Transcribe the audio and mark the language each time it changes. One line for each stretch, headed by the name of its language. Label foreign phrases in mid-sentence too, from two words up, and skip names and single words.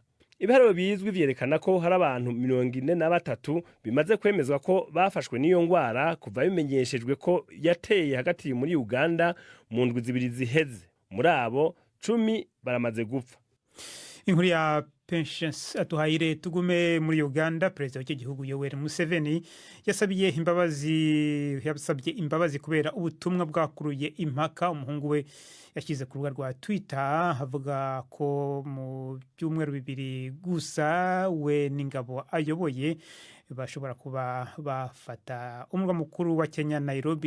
Rundi: Ibiharuro bizwi vyerekana ko hari abantu 43 bimaze kwemezwa ko bafashwe n'iyo ngwara kuva bimenyeshejwe ko yateye hagati muri Uganda mu ndwi zibiri ziheze. Muri abo 10 baramaze gupfa. Inkuru ya Pensius Atuhaire.
Kinyarwanda: Tugume muri Uganda. Perezida w'iki gihugu Yoweri Museveni yasabye imbabazi kubera ubutumwa bwakuruye impaka umuhungu we yashyize ku rubuga rwa Twitter havuga ko mu byumweru bibiri gusa we n'ingabo ayoboye bashobora kuba bafata umurwa mukuru wa Kenya Nairobi.